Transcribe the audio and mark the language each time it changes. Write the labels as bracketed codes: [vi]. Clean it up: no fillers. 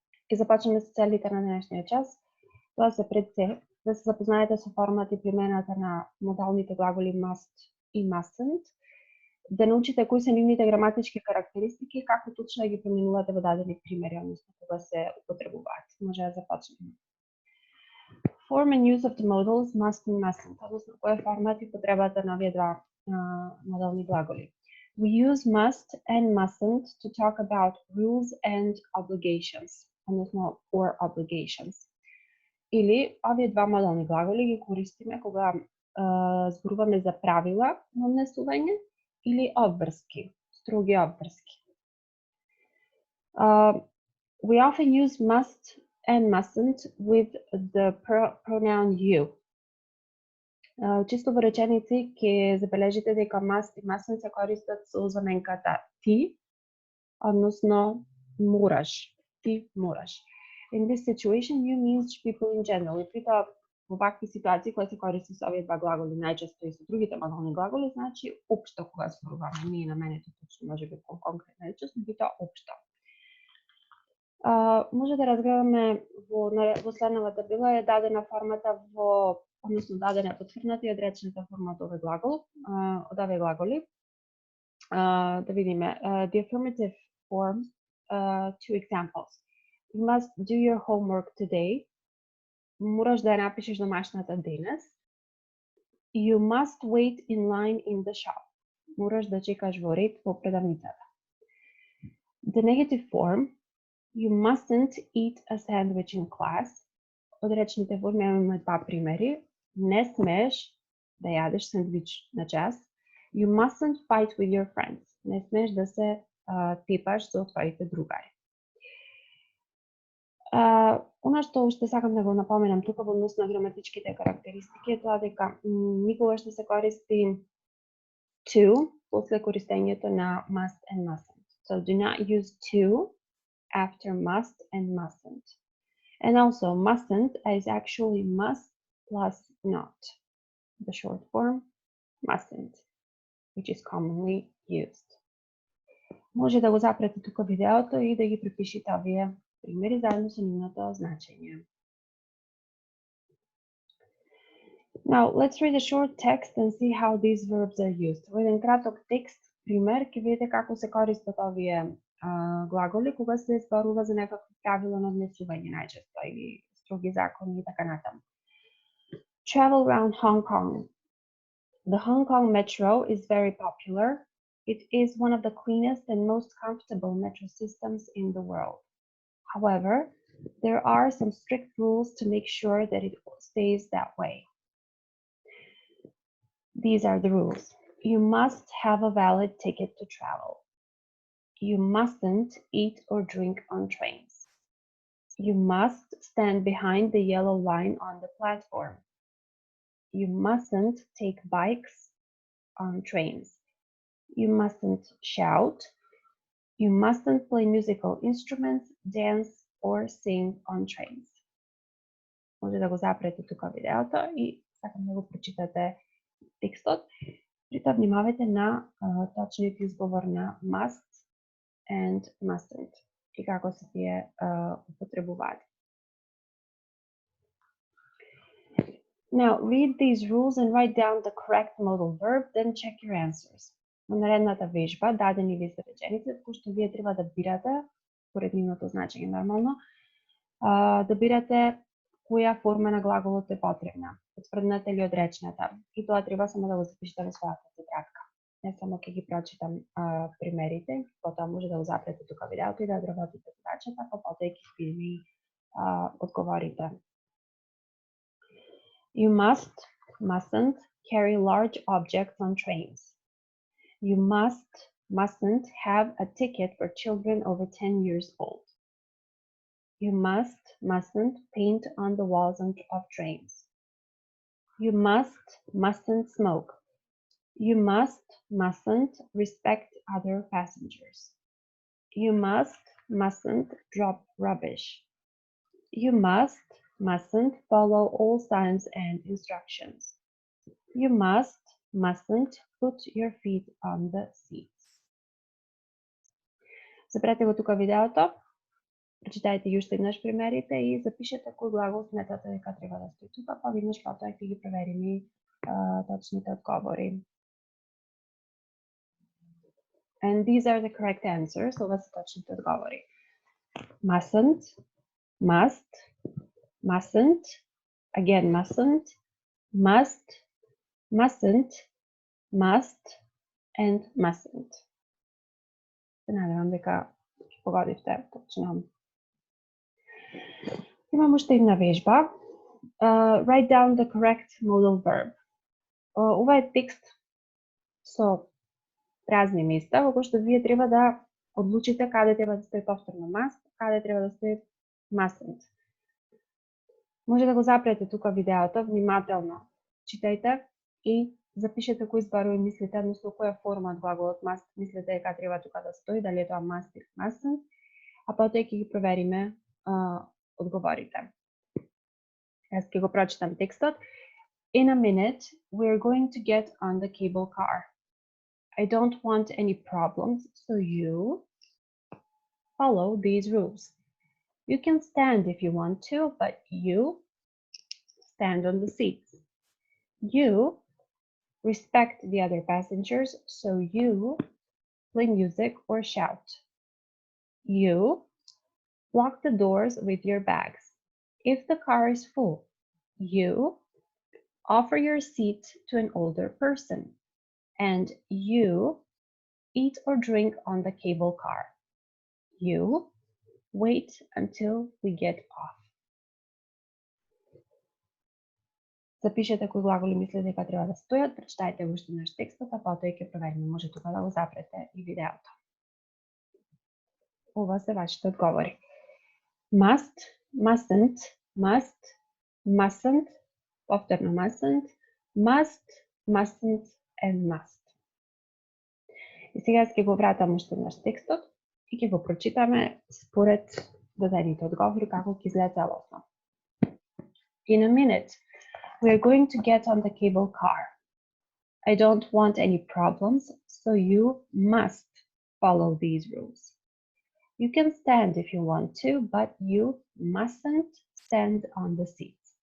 [mk] Ќе започнеме со целите на денешниот час. Тоа се пред се да се запознаете со формат и примената на модалните глаголи must и mustn't, да научите кои се нивните граматички карактеристики и како точно ги применувате во дадени примери, односно кога се употребуваат. Може да започнеме. [en] Form and use of the modals must and mustn't, [mk] односно кој е формат и потребата на овие два модални глаголи. [en] We use must and mustn't to talk about rules and obligations, [mk] односно [en] or obligations. [mk] Или овие два модални глаголи ги користиме кога зборуваме за правила на однесување или обврски, строги обврски. [en] We often use must and mustn't with the pronoun you. [mk] Чисто во реченици ќе забележите дека must и mustn't се користат со заменката ти, односно мораш, ти мораш. [en] In this situation, you means people in general. [mk] И притоа во вакви ситуации кога се користи со овие два глаголи, најчесто и со другите модални глаголи, значи општо кога зборуваме, не наменето точно, можеби конкретна реченост, но тоа општо. Може да разгледаме во следната табела е дадена формата во, односно дадена потврдната и одречната форма од овој глагол, од овие глаголи. Да видиме, [en] the affirmative form, two examples. You must do your homework today. [mk] Мораш да ја напишеш домашната денес. [en] You must wait in line in the shop. [mk] Мораш да чекаш во ред во продавницата. [en] The negative form, you mustn't eat a sandwich in class. [mk] Од речните форми имаме два примери. Не смееш да јадеш сандвич на час. [en] You mustn't fight with your friends. [mk] Не смееш да се тепаш со твоите другари. Она што уште сакам да го напоменам тука во однос на граматичките карактеристики е тоа дека никогаш не се користи to после користењето на must and mustn't. [en] So do not use to after must and mustn't. And also mustn't is actually must plus not. The short form mustn't, which is commonly used. Може да го запрете тука видеото и да ги препишите овие примери заедно со нивното значење. Now, let's read a short text and see how these verbs are used. [mk] Во еден краток текст, пример, ќе видите како се користат овие глаголи кога се зборува за некакво правило на однесување најчесто или строги закони и така натаму. [en] Travel around Hong Kong. The Hong Kong metro is very popular. It is one of the cleanest and most comfortable metro systems in the world. However, there are some strict rules to make sure that it stays that way. These are the rules. You must have a valid ticket to travel. You mustn't eat or drink on trains. You must stand behind the yellow line on the platform. You mustn't take bikes on trains. You mustn't shout. You mustn't play musical instruments, dance, or sing on trains. [mk] Може да го запрете тука видеото и сакам да го прочитате текстот. Притоа внимавајте на точниот изговор на must and mustn't и како се тие употребуваат. [en] Now, read these rules and write down the correct modal verb, then check your answers. [mk] Во наредната вежба дадени ви се реченици кои што вие треба да бирате, според нивното значење нормално, да бирате која форма на глаголот е потребна, потврдната или одречната. И тоа треба само да го запишете во својата тетрадка. Не само ќе ги прочитам примерите, потоа може да го запрете тука видеото и да одработите задачата, па потоа ќе видиме и одговорите. [en] You mustn't carry large objects on trains. You must mustn't have a ticket for children over 10 years old. You mustn't paint on the walls of trains. You mustn't smoke. You mustn't respect other passengers. You mustn't drop rubbish. You mustn't follow all signs and instructions. You mustn't put your feet on the seats. [mk] Запрете го тука видеото, прочитајте и уште еднаш примерите и запишете кој глагол сметате дека треба да стои тука, па веднаш потоа ќе ги провериме точните одговори. [en] And these are the correct answers. [mk] Ова се точните одговори. [en] Mustn't, must, mustn't, again mustn't, mustn't, must, and mustn't. [mk] Се надевам дека ќе погодивте точно. Имам уште една вежба. [en] Write down the correct modal verb. [mk] Ова е текст со празни места, во кој што вие треба да одлучите каде треба да стои повторно must, каде треба да стои mustn't. Може да го запрете тука видеото, внимателно читајте и запишете кои зборови мислите, односно која форма од глаголот must мислите дека треба тука да стои, дали е тоа must или mustn't, а потоа ќе ги провериме одговорите. Јас ќе го прочитам текстот. [en] In a minute, we're going to get on the cable car. I don't want any problems, so you follow these rules. You can stand if you want to, but you stand on the seats. You respect the other passengers, so you play music or shout. You lock the doors with your bags. If the car is full, you offer your seat to an older person, and you eat or drink on the cable car. You wait until we get off. [mk] Запишете кои глаголи мислите дека треба да стојат, прочитајте го уште еднаш текстот, а потоа ќе провериме, може тука да го запрете и видеото. Ова се вашите одговори. [en] Must, mustn't, must, mustn't, [mk] повторно [en] mustn't, mustn't and must. [mk] И сега ќе го вратам уште еднаш текстот и ќе го прочитаме според дадените одговори како ќе изгледа целосно. [en] In a minute, we are going to get on the cable car. I don't want any problems, so you must follow these rules. You can stand if you want to, but you mustn't stand on the seats.